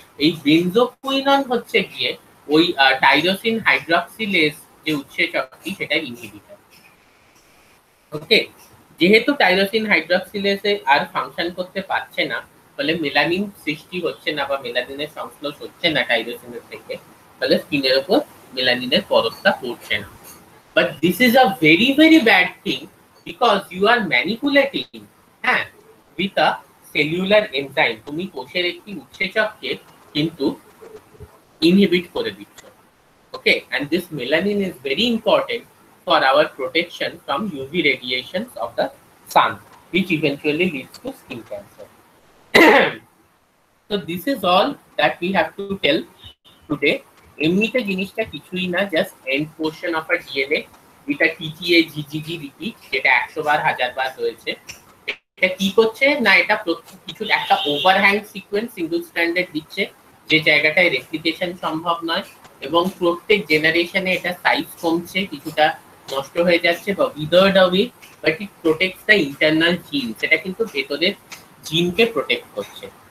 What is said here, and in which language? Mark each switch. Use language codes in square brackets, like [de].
[bn] এই বেনজোকুইনন হচ্ছে গিয়ে ওই টাইরোসিন হাইড্রক্সিলেজ যে উৎসেচকটি, সেটা ইনহিবিটর। ওকে, যেহেতু টাইরোসিন হাইড্রক্সিলেজে আর ফাংশন করতে পারছে না, ফলে মেলানিন সৃষ্টি হচ্ছে না বা মেলানিনের সংশ্লেষ হচ্ছে না টাইরোসিনের থেকে, ফলে স্কিনের উপর মেলানিনের পরতটা পড়ছে না। [en] But this is a very very bad thing because you are manipulating with a cellular enzyme. [bn] তুমি কোষের একটি উৎসেচককে কিন্তু ইনহিবিট করে দিচ্ছ। [en] Okay, and this melanin is very important for our protection from UV radiations of the sun, which eventually leads to skin cancer. So this is all that we have to tell today. [bn] এমনিতে জিনিসটা কিছুই না, [en] just end portion of a DNA, [bn] এটা TTA জিজিজি repeat, যেটা 100 বার 1000 বার হয়েছে। এটা কি করছে না, এটা কিছু একটা ওভারহ্যাং সিকোয়েন্স সিঙ্গেল স্ট্র্যান্ডেড দিচ্ছে, যে জায়গাটায় রেপ্লিকেশন সম্ভব নয়, এবং প্রত্যেক জেনারেশনে এটা সাইজ কমছে, কিছুটা নষ্ট হয়ে যাচ্ছে বা উইদার্ড away, [en] but it protects the internal gene, [bn] সেটা কিন্তু ভেতরের জিনকে প্রোটেক্ট করছে।